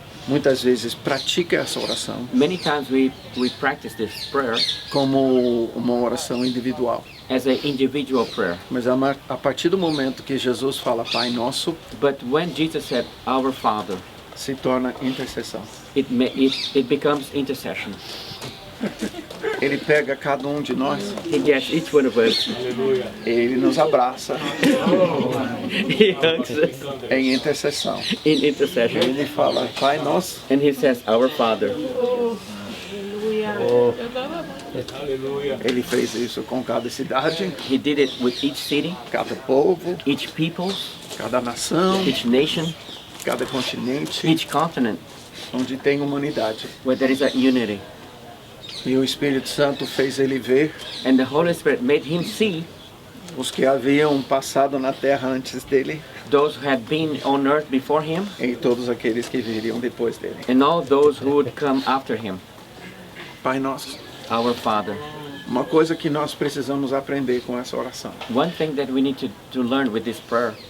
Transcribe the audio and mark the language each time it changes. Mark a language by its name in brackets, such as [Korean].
[Portuguese] muitas vezes pratica essa oração [English] Many times we practice this prayer [Portuguese] como uma oração individual. [English] as an individual prayer. [Portuguese] Mas a partir do momento que Jesus fala Pai Nosso, [English] But when Jesus said, Our Father, [Portuguese] se torna intercessão. [English] it becomes intercession. [Portuguese] Ele pega cada um de nós, [English] He gets each one of us. [Portuguese] ele nos abraça [English] He hugs us [Portuguese] em intercessão. [English] in intercession. [Portuguese] Ele fala Pai Nosso. [English] And he says, Our Father. [Portuguese] Ele fez isso com cada cidade, [English] He did it with each city, [Portuguese] cada povo, [English] each people, [Portuguese] cada nação, [English] each nation, [Portuguese] cada continente, [English] each continent, [Portuguese] onde tem humanidade. [English] where there is a unity. [Portuguese] E o Espírito Santo fez ele ver [English] And the Holy Spirit made him see [Portuguese] os que haviam passado na terra antes dele [English] those who had been on earth before him [Portuguese] e todos aqueles que viriam depois dele. [English] and all those who would come after him. [Portuguese] Pai Nosso. [English] Our Father. [Portuguese] Uma coisa que nós precisamos aprender com essa oração. [English] One thing that we need to learn with this prayer,